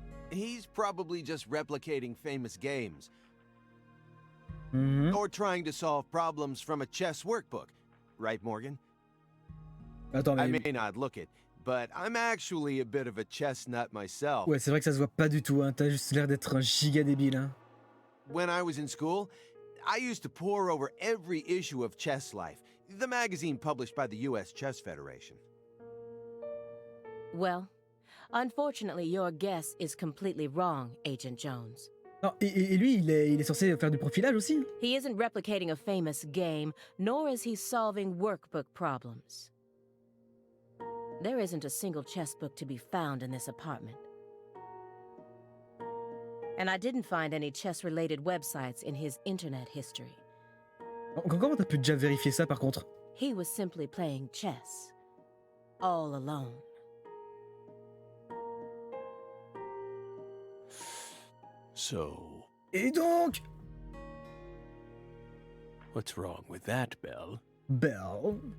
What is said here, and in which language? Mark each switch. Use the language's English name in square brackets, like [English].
[English] He's probably just replicating famous games, Mhm. or trying to solve problems from a chess workbook. Right, Morgan? [French] Attends, [English] I [French] mais... [English] may not look it, but I'm actually a bit of a chess nut myself. [French] Ouais, c'est vrai que ça se voit pas du tout, hein. T'as juste l'air d'être un giga débile, hein. [English] When I was in school, I used to pore over every issue of Chess Life, the magazine published by the U.S. Chess Federation. Well, unfortunately, your guess is completely wrong, Agent Jones. [French] Non, et lui, il est censé faire du profilage aussi. [English] He isn't replicating a famous game, nor is he solving workbook problems. There isn't a single chess book to be found in this apartment. And I didn't find any chess-related websites in his internet history. [French] Comment t'as pu déjà vérifier ça, par contre? [English] He was simply playing chess, all alone. So, [French] Et donc... [English] what's wrong with that, Belle? Belle...